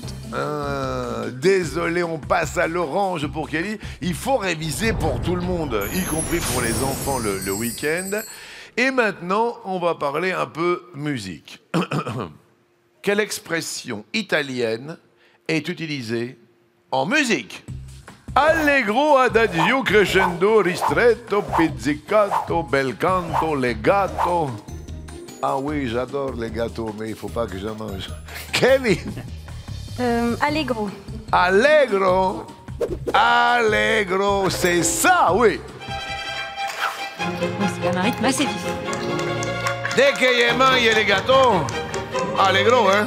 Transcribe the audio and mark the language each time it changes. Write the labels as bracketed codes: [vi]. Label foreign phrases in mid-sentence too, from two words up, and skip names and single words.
[fr] Désolé, on passe à l'orange pour Kelly. Il faut réviser pour tout le monde, y compris pour les enfants le week-end. Et maintenant, on va parler un peu musique. Quelle expression italienne est utilisée en musique? [it] Allegro, adagio, crescendo, ristretto, pizzicato, bel canto, legato. [fr] Ah oui, j'adore les gâteaux, mais il faut pas que j'en mange. Kelly. Allegro. [it] Allegro. Allegro, [fr] c'est ça, oui. Bon, c'est un rythme assez vif. Dès que je mange les gâteaux, allegro, hein?